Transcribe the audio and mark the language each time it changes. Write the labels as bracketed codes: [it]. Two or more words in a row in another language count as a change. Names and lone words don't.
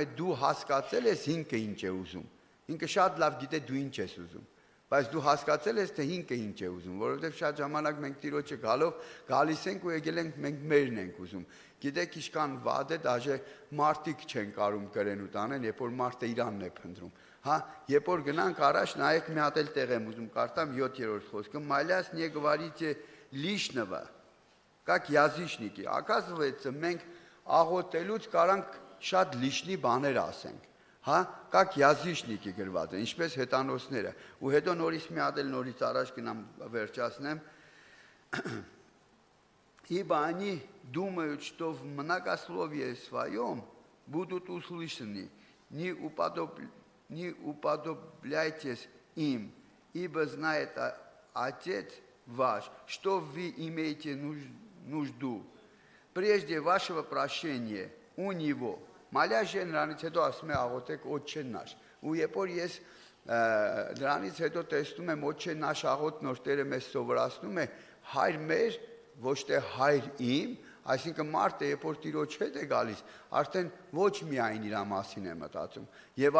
[hy] դու հասկացել ես ինքը ինչ է ուզում։ Ինքը շատ լավ գիտե դու ինչ ես ուզում, բայց դու հասկացել ես թե ինքը ինչ է ուզում, որովհետև շատ ժամանակ մենք Տիրոջը գալիս ենք ու եկել ենք մենք մերն ենք ուզում։ Գիտեք ինչքան վատ է, դաժե մարդիկ չեն կարում կրեն ու տանեն, երբ որ մարդը իրանն է փնտրում։ Հա, երբ որ գնանք առաջ, նայեք մի հատ էլ տեղ եմ ուզում կարդամ 7-րդ խոսքը, [ru] «Молясь, не говорите лишнего, как язычники». Оказывается, [hy] մենք աղոթելուց կարանք շատ լիշնի բաներ ասենք, հա, [ru] как язычники [hy] գրված է, ինչպես հետանոսները։ Ու հետո նորից մի հատ էլ норից առաջ գնամ վերջացնեմ։ [ru] Ибо они думают, что в многословии своем будут услышаны, не уподобляйтесь им, ибо знает Отец ваш, что вы имеете нужду, прежде вашего прощения у него. [hy] Մալյաժը նրանից հետո ասում է աղոթեք [ru] Отче наш։ [hy] Ու երբ որ ես դրանից հետո տեսնում եմ [ru] Отче наш [hy] աղոթն որ Տերը մեզ սովորացնում է հայր մեր, ոչ թե հայր իմ, այսինքն մարդը երբ որ Տիրոջ հետ է գալիս, արդեն ոչ միայն իր մասին է մտածում, եւ